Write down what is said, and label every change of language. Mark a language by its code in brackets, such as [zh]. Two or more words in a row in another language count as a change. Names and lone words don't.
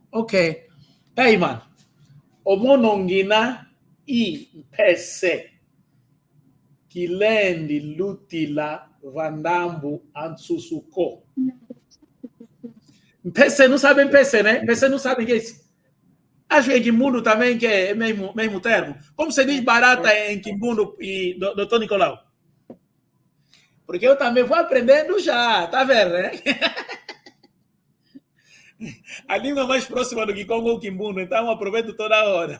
[en] Ok. Hey man. [kg] Omonongina i pese kilendi lutila vandambu ansusuko. [pt] Pese não sabe pese, né? Pese não sabe o que é isso. Acho que em Quimbundo também que é mesmo termo. Como se diz barata em Quimbundo e doutor Nicolau? Porque eu também vou aprendendo já, tá vendo, né? A língua mais próxima do Kikongo é o Quimbundo, então aproveito toda hora.